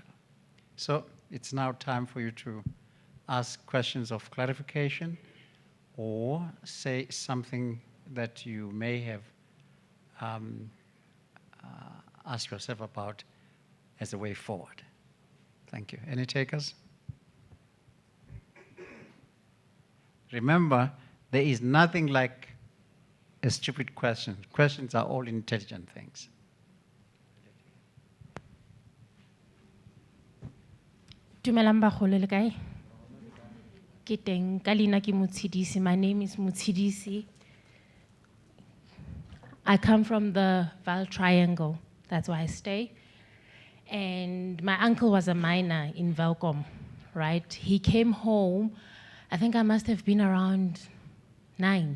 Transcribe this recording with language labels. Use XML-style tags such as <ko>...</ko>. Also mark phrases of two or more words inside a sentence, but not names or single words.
<en>So it's now time for you to ask questions of clarification or say something that you may have asked yourself about as a way forward. Thank you. Any takers? Remember, there is nothing like a stupid question. Questions are all intelligent things.</en> <tn>Dumelang bagolo le kae? Ke teng ka leina ke Motshidisi.</tn> <en>My name is Motshidisi. I come from the Val Triangle. That's where I stay. And my uncle was a miner in Velkom, right? He came home, I think I must have been around 9.</en>